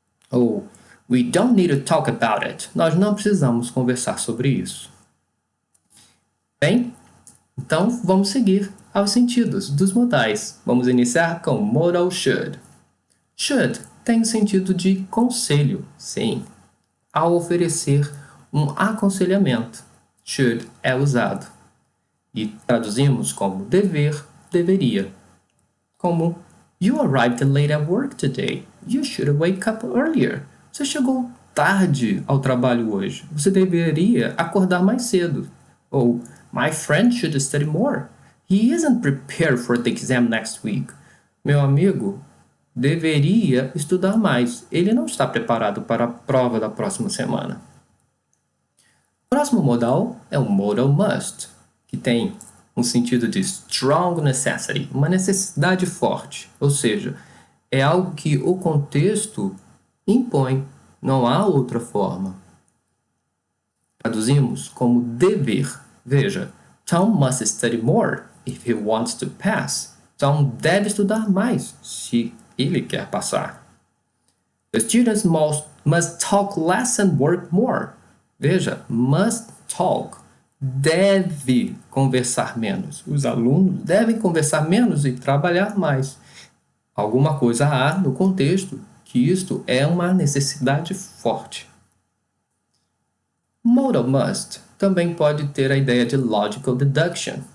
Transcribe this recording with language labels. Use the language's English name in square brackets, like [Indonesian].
[Portuguese] Ou, [English] we don't need to talk about it. [Portuguese] Nós não precisamos conversar sobre isso. Bem, então vamos seguir aos sentidos dos modais. Vamos iniciar com modal should. Should tem o sentido de conselho, sim. Ao oferecer um aconselhamento, should é usado. E traduzimos como dever, deveria. Como, [English] you arrived late at work today. You should wake up earlier. [Portuguese] Você chegou tarde ao trabalho hoje. Você deveria acordar mais cedo. Ou, [English] my friend should study more. He isn't prepared for the exam next week. [Portuguese] Meu amigo deveria estudar mais. Ele não está preparado para a prova da próxima semana. O próximo modal é o modal must, que tem um sentido de strong necessity, uma necessidade forte. Ou seja, é algo que o contexto impõe, não há outra forma. Traduzimos como dever. Veja, [English] Tom must study more if he wants to pass. [Portuguese] Tom deve estudar mais se ele quer passar. [English] The students must talk less and work more. [Portuguese] Veja, must talk. Deve conversar menos. Os alunos devem conversar menos e trabalhar mais. Alguma coisa há no contexto que isto é uma necessidade forte. Modal must também pode ter a ideia de logical deduction.